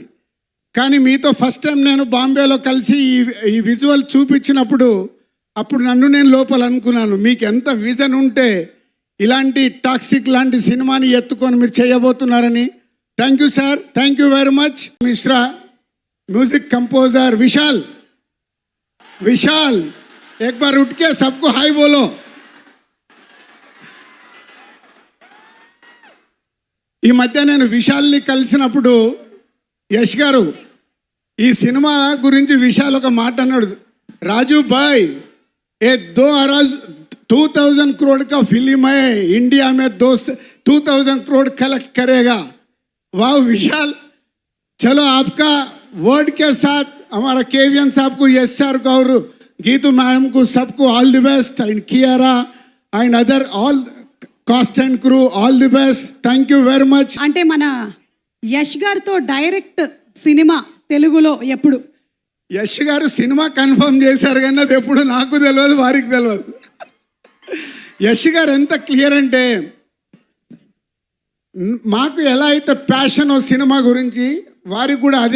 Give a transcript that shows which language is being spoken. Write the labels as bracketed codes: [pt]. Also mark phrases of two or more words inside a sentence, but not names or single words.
[te] కానీ మీతో [en] first time [te] నేను బాంబేలో కలిసి ఈ విజువల్ చూపించినప్పుడు అప్పుడు నన్ను నేను లోపల అనుకున్నాను, మీకు ఎంత విజన్ ఉంటే ఇలాంటి టాక్సిక్ లాంటి సినిమాని ఎత్తుకొని మీరు చేయబోతున్నారని. [en] Thank you sir, thank you very much. [hi] మిశ్రా [en] music composer [hi] विशाल एक बार उठ के सबको हाई बोलो. [te] ఈ మధ్య నేను విశాల్ని కలిసినప్పుడు యష్ గారు ఈ సినిమా గురించి విశాల్ ఒక మాట అన్నాడు, రాజు భాయ్ ఏ [hi] 2000 करोड़ का फिल्म है, इंडिया में 2000 करोड़ कलेक्ट करेगा. वाह विशाल, चलो आपका वर्ड के साथ हमारा केविएन साहब को, यश सर को और गीतू मैडम को सबको [en] all the best. and Kiara and other all cast and crew all the best. thank you very much. [te] అంటే మన యష్ గారితో డైరెక్ట్ సినిమా తెలుగులో ఎప్పుడు? యష్ గారు సినిమా కన్ఫర్మ్ చేశారు కానీ అది ఎప్పుడు నాకు తెలియదు, వారికి తెలియదు. యష్ గారు ఎంత క్లియర్ అంటే మాకు ఎలా అయితే ప్యాషన్ సినిమా గురించి వారికి కూడా అదే.